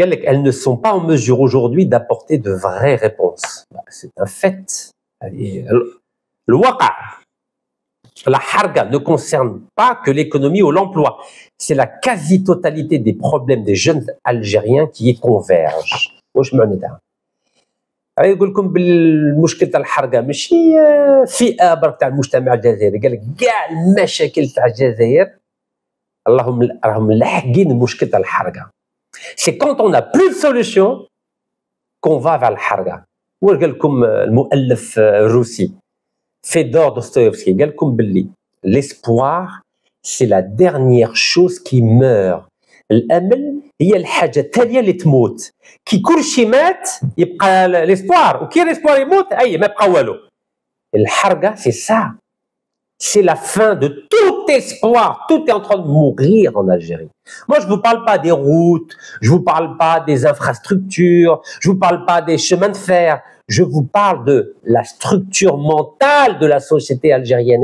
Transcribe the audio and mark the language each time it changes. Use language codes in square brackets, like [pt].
[fr] Elles ne sont pas en mesure aujourd'hui d'apporter de vraies réponses. C'est un fait. Le waqa, la harga ne concerne pas que l'économie ou l'emploi. C'est la quasi-totalité des problèmes des jeunes Algériens qui y convergent. [ar] واش معنى ده؟ يقول لكم بالمشكل تاع الحرقه ماشي فئه برك تاع المجتمع الجزائري، قال لك كاع المشاكل تاع الجزائر راهم لاحقين المشكل تاع الحرقه. [fr] C'est quand on n'a plus de solution qu'on va vers الحرقه. [ar] واش قال لكم المؤلف الروسي فيدور دوستويفسكي؟ قال لكم باللي [fr] l'espoir c'est la dernière chose qui meurt. [ar] الامل هي الحاجه التاليه اللي تموت. كي كلشي مات يبقى l'espoir، وكي l'espoir يموت ما يبقى والو. [fr] الحرقه c'est ça. C'est la fin de tout espoir. Tout est en train de mourir en Algérie. Moi, je ne vous parle pas des routes, je ne vous parle pas des infrastructures, je ne vous parle pas des chemins de fer. Je vous parle de la structure mentale de la société algérienne.